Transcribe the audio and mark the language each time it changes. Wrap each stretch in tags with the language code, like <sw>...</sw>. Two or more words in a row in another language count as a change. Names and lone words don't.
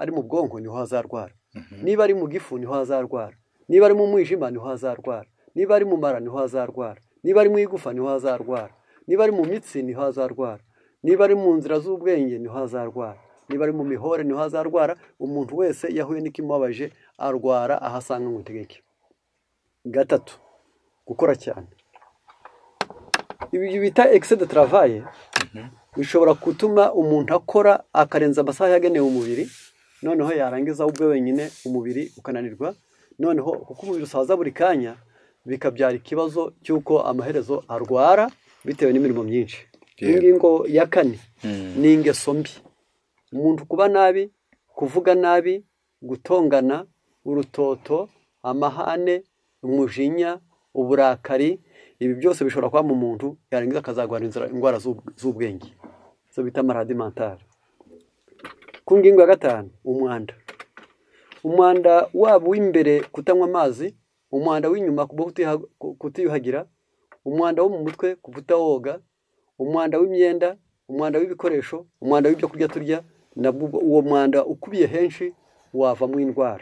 <rw>ari mu bwonko niho hazarwara niba ari mu gifu niho hazarwara niba ari mu mwijima niho hazarwara niba ari mu mara niho hazarwara niba ari mu igufa niho hazarwara niba ari mu mitsi niho hazarwara niba ari mu nzira z'ubwenge niho hazarwara niba ari mu mihore niho hazarwara umuntu wese yahuye n'ikimubabaje arwara ahasanga ngo tegeke. Gatatu, gukora cyane. ibi bita</rw> <fr>excès de travail</fr> <rw>bishobora gutuma umuntu akora akarenza amasaha yagenewe umubiri, noneho yarangiza ubwe wenyine umubiri ukananirwa, noneho kuko umubiri usaza buri kanya bikabyara ikibazo cy'uko amaherezo arwara bitewe n'imirimo myinshi. Ingingo ya kane ni ingeso mbi. Umuntu kuba nabi, kuvuga nabi, gutongana, urutoto, amahane, umujinya, uburakari, ibi byose bishobora kuba mu muntu yarangiza akazagwara indwara z'ubwenge, zo bita</rw> <fr>maladie mentale.</fr> <rw>Ku ngingo ya gatanu, umwanda. Umwanda waba w'imbere kutanywa amazi, umwanda w'inyuma kutiyuhagira, umwanda wo mu mutwe kutawoga, umwanda w'imyenda, umwanda w'ibikoresho, umwanda w'ibyo kurya turya, nabwo uwo mwanda ukubiye henshi wavamo indwara.</rw>